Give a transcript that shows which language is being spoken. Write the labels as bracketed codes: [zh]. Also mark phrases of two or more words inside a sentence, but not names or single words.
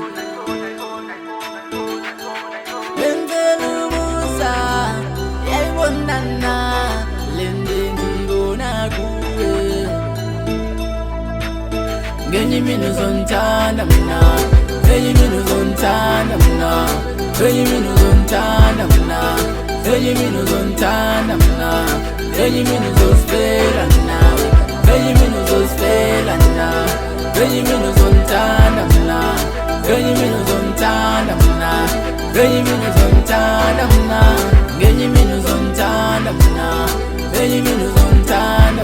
[xh] Lenzela ubuza yayibona na lento ndiyibona kuwe. [zu] Ngenye imini uzongithanda mina, ngenye imini uzongithanda mina, ngenye imini uzongithanda mina, ngenye imini uzongithanda mina, ngenye imini uzosifela nawe, ngenye imini uzosifela nawe, ngenye imini uzongithanda mina, ngenye imini uzongithanda mina, ngenye imini uzongithanda mina, ngenye imini uzongithanda mina, ngenye imini uzongithanda